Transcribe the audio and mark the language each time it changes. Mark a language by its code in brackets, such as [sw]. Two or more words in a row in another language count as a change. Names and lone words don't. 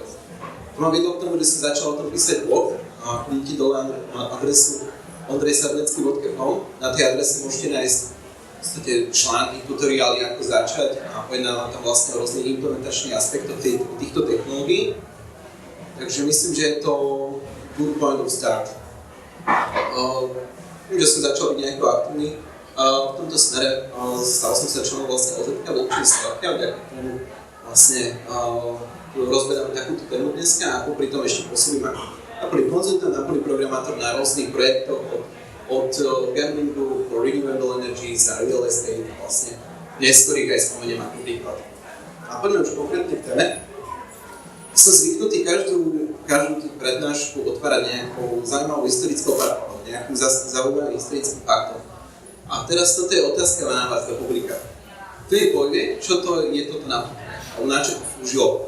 [sk] To ma vedlo k tomu, že som začal o tom písať blog a kliknite dole na adresu ondrejsadlecký.com. Na tej adrese môžete nájsť v podstate články, tutoriály, ako začať a pojednávam tam vlastne o rôznych implementačných aspektoch týchto technológií. Takže myslím, že je to [en] good point of start. [sk] Že som začal byť nejako aktívny v tomto smere, stal som sa členom vlastne OZ-ka blockchain startup, vďaka tomu vlastne rozberám takúto tému dneska a popri tom ešte pôsobím ako napoli konzultant, napoli programátor na rôznych projektoch od gamblingu po [en] renewable energies [sk] a [en] real estate [sk] vlastne, neskorých aj spomeniem ako príklad. A poďme už konkrétne k téme. Som zvyknutý každú tú prednášku otvárať nejakou zaujímavou historickou paralelou, nejakým zaujímavým historickým faktom. A teraz toto je otázka na vás, republika. Kto je povie, čo to je toto na čo to slúžilo?